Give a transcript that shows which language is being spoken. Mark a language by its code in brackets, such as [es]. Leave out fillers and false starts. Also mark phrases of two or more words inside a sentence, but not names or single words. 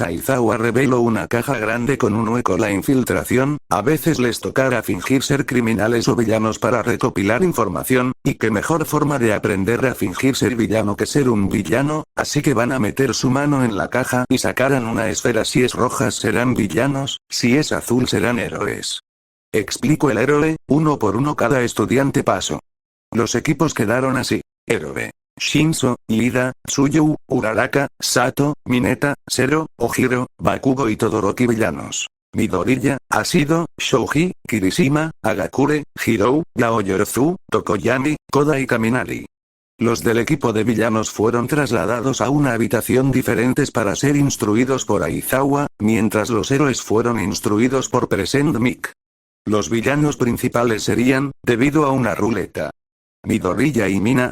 [es] Aizawa reveló una caja grande con un hueco. La infiltración, a veces les tocará fingir ser criminales o villanos para recopilar información, y qué mejor forma de aprender a fingir ser villano que ser un villano, así que van a meter su mano en la caja y sacarán una esfera. Si es roja serán villanos, si es azul serán héroes. Explico el héroe, uno por uno cada estudiante paso. Los equipos quedaron así. Héroe: Shinzo, Ida, Tsuyu, Uraraka, Sato, Mineta, Zero, Ojiro, Bakugo y Todoroki. Villanos: Midoriya, Asido, Shouji, Kirishima, Agakure, Hirou, Yaoyorozu, Tokoyami, Koda y Kaminari. Los del equipo de villanos fueron trasladados a una habitación diferentes para ser instruidos por Aizawa, mientras los héroes fueron instruidos por Present Mic. Los villanos principales serían, debido a una ruleta, Midoriya y Mina.